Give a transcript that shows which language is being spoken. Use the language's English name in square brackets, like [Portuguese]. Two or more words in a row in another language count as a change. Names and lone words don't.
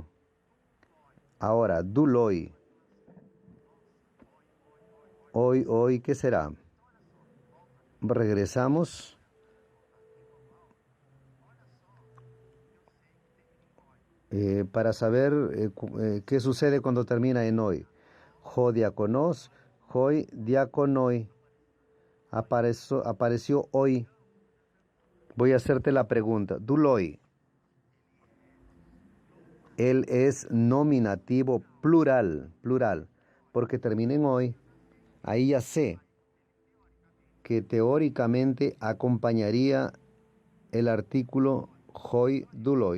[Spanish] Ahora, duloi. Hoy, ¿qué será? Regresamos. Para saber qué sucede cuando termina en hoy. [Greek] ὁ διάκονος, οἱ διάκονοι. [Spanish] Apareció hoy. Voy a hacerte la pregunta. Duloi. Él es nominativo plural, porque termina en hoy. Ahí ya sé que teóricamente acompañaría el artículo [Greek] οἱ δοῦλοι.